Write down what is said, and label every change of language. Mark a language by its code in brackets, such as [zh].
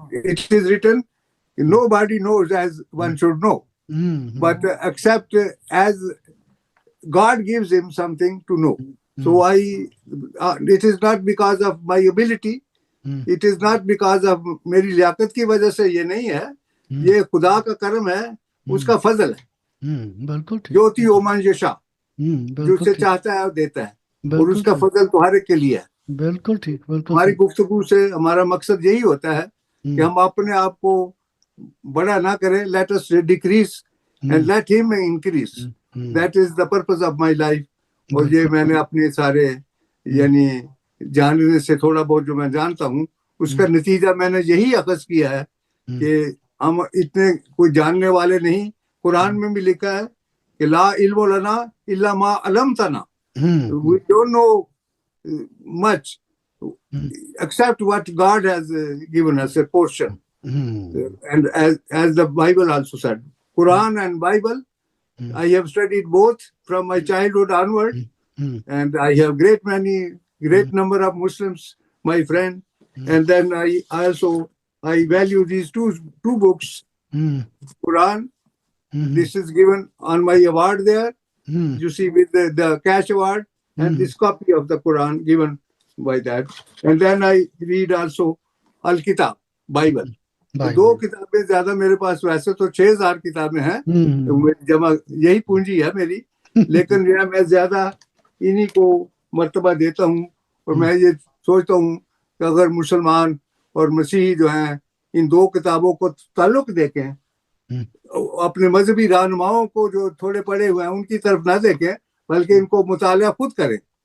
[en] It is written, nobody knows as one should know, but except as God gives him something to know. So it is not because of [ur] my ability, it is not because of میری لیاقت کی وجہ سے یہ نہیں ہے، یہ خدا کا کرم ہے، اس کا فضل ہے. بالکل ٹھیک. جوتی اومن یشا، جو اسے چاہتا ہے وہ دیتا ہے، اور اس کا فضل تمہارے کے لیے ہے. بالکل ٹھیک. بالکل ہماری گفتگو سے ہمارا مقصد یہی ہوتا ہے کہ ہم اپنے آپ کو بڑا نہ کریں. [en] Let us decrease and let him increase. That is the purpose of my life. [ur] اور یہ میں نے اپنے سارے یعنی جاننے سے تھوڑا بہت جو میں جانتا ہوں، اس کا نتیجہ میں نے یہی اخذ کیا ہے کہ ہم اتنے کوئی جاننے والے نہیں. قرآن میں بھی لکھا ہے کہ [ar] لا علم لنا الا ما علمتنا. [en] We don't know much except what God has given us a portion. And as the Bible also said, Quran and Bible, I have studied both from my childhood onward, and I have great number of Muslims, my friend. And then I value these two books, Quran. This is given on my award there. You see, with the cash award, and this copy of the Quran given by that. And then I read also Al-Kitab, Bible. [ur] دو کتابیں زیادہ میرے پاس، ویسے تو 6000 کتابیں ہیں، جمع یہی پونجی ہے میری، لیکن میں زیادہ انہی کو مرتبہ دیتا ہوں. اور میں یہ سوچتا ہوں کہ اگر مسلمان اور مسیحی جو ہیں ان 2 کتابوں کو تعلق دیکھیں، اپنے مذہبی رہنماؤں کو جو تھوڑے پڑھے ہوئے ہیں ان کی طرف نہ دیکھیں، بلکہ ان کو مطالعہ خود کریں.